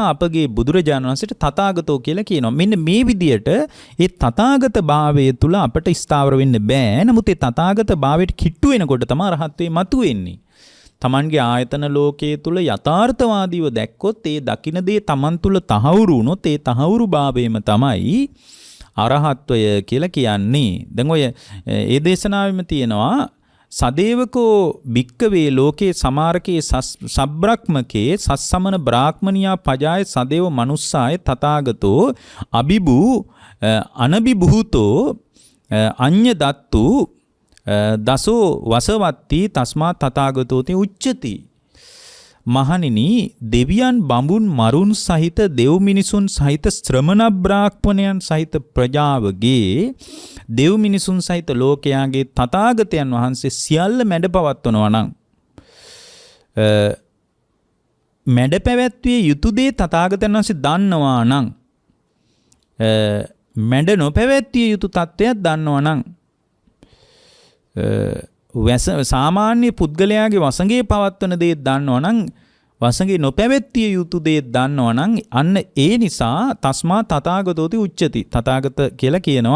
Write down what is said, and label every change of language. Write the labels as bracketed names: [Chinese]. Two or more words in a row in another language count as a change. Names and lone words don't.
[Sinhala] අපගේ බුදුරජාණන් වහන්සේට තථාගතෝ කියලා කියනවා මෙන්න මේ විදියට ඒ තථාගත භාවය තුල අපට ස්ථාවර වෙන්න බෑ නමුත් ඒ තථාගත භාවයට කිට්ටු වෙනකොට තමයි රහත්වේ මතුවෙන්නේ තමන්ගේ ආයතන ලෝකයේ තුල යථාර්ථවාදීව දැක්කොත් ඒ දකින්න දේ තමන් තුල තහවුරු වුණොත් ඒ තහවුරු භාවයම තමයි අරහත්වය කියලා කියන්නේ. දැන් ඔය ඒ දේශනාවෙම තියෙනවා [Pali] සදේවකෝ භික්කවේ ලෝකේ සමාරකේ සබ්‍රක්මකේ සස්සමන බ්‍රාහ්මනියා පජාය සදේව මනුස්සාය තථාගතෝ අබිබු අනබිභූතෝ අඤ්ඤ දත්තු දසෝ වසවත්ති තස්මා තථාගතෝති උච්චති [Sinhala] මහණෙනි දෙවියන් බඹුන් මරුන් සහිත දෙව් මිනිසුන් සහිත ශ්‍රමණ බ්‍රාහ්මණයන් සහිත ප්‍රජාවගේ දෙව් මිනිසුන් සහිත ලෝකයාගේ තථාගතයන් වහන්සේ සියල්ල මැඩ පවත්වනවා නම් මැඩ පැවැත්විය යුතු දේ තථාගතයන් වහන්සේ දන්නවා නම් මැඩ නොපැවැත්විය යුතු තත්ත්වයක් දන්නවා නම් සාමාන්‍ය පුද්ගලයාගේ වසඟේ පවත්වන දේ දන්නවා නම් වසඟේ නොපැවැත්විය යුතු දේ දන්නවා නම් අන්න ඒ නිසා [Pali] තස්මා තථාගතෝති උච්චති [Sinhala] තථාගත කියලා කියනවා.